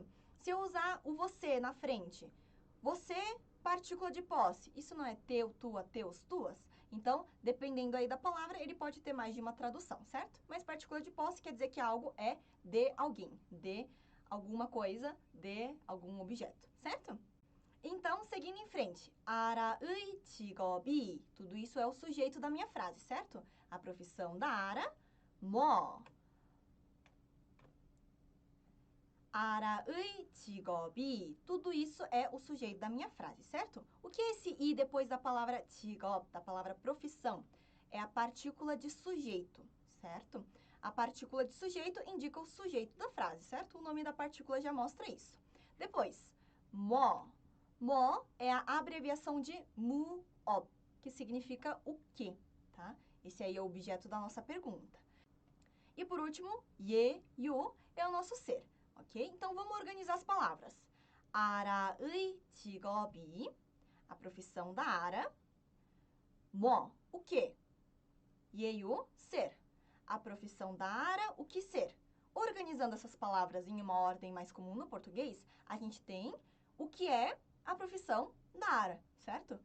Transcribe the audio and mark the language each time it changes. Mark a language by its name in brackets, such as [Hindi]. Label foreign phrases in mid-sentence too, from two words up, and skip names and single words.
[Portuguese] Se eu usar o você na frente, você, partícula de posse, isso não é teu, tua, teus, tuas? Então, dependendo aí da palavra, ele pode ter mais de uma tradução, certo? Mas partícula de posse quer dizer que algo é de alguém, de alguma coisa, de algum objeto, certo? Então, seguindo em frente, [Korean] 아라의 직업이, [Portuguese] tudo isso é o sujeito da minha frase, certo? A profissão da Ara, [Korean] 뭐? 아라의 직업이, [Portuguese] tudo isso é o sujeito da minha frase, certo? O que é esse i depois da palavra 직업, da palavra profissão? É a partícula de sujeito, certo? A partícula de sujeito indica o sujeito da frase, certo? O nome da partícula já mostra isso. Depois, 뭐. 뭐 é a abreviação de 무엇, que significa o quê, tá? Esse aí é o objeto da nossa pergunta. E por último, 예, 요 é o nosso ser. Ok? Então, vamos organizar as palavras. [Korean] 아라의 직업이, [Portuguese] a profissão da Ara. 뭐, o que? 예요, ser. A profissão da Ara, o que ser? Organizando essas palavras em uma ordem mais comum no português, a gente tem o que é a profissão da Ara, certo?